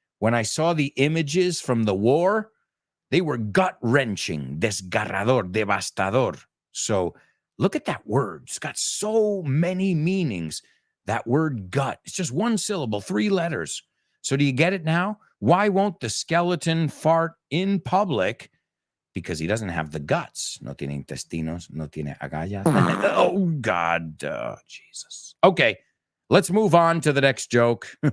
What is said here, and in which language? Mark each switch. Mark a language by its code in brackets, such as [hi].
[en] When I saw the images from the war, they were gut-wrenching, [es] desgarrador, devastador. [en] So look at that word. It's got so many meanings. That word gut. It's just one syllable, 3 letters. So do you get it now? Why won't the skeleton fart in public? Because he doesn't have the guts. [es] No tiene intestinos, no tiene agallas. [en] Oh, God. Jesus. Okay, let's move on to the next joke.